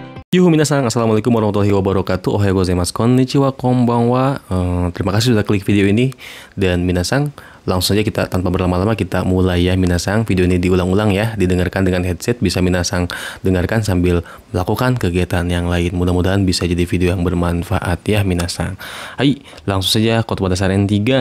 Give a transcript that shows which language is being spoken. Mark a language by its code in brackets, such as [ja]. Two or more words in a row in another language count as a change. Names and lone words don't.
[ar] Yuhu minasan, السلام عليكم ورحمة الله وبركاته. [ja] おはようございます、こんにちは、こんばんは. [id] Terima kasih sudah klik video ini. Dan minasan, langsung saja kita tanpa berlama-lama kita mulai ya minasan. Video ini diulang-ulang ya, didengarkan dengan headset. Bisa minasan dengarkan sambil melakukan kegiatan yang lain. Mudah-mudahan bisa jadi video yang bermanfaat ya minasan. Hai, langsung saja khotbah dasaren 3.